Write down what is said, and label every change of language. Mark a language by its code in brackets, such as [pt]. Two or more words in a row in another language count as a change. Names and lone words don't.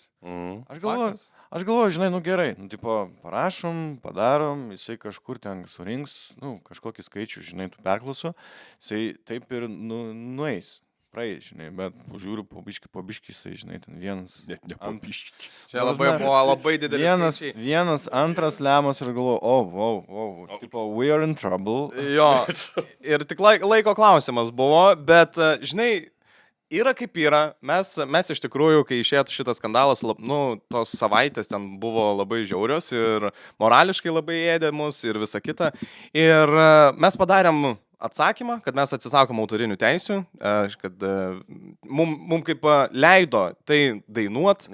[lt] Aš galvoju, žinai, gerai, parašom, padarom, jisai kažkur ten surinks, kažkokį skaičių, žinai, tų perklausų, jisai taip ir nueis. Praeis, žinai, bet žiūriu po biškį, jisai, žinai, ten vienas. Net ne po biškį. Čia labai didelis. Vienas, antras lemas ir galvoju, tipo, [en] we are in trouble. [lt] Jo, ir tik laiko klausimas buvo, bet, žinai, yra kaip yra. Mes iš tikrųjų, kai išėjo šitas skandalas, tos savaitės ten buvo labai žiaurios ir morališkai labai ėdė mus ir visa kita. Ir mes padarėm atsakymą, kad mes atsisakom autorinių teisių, kad mum kaip leido tai dainuot.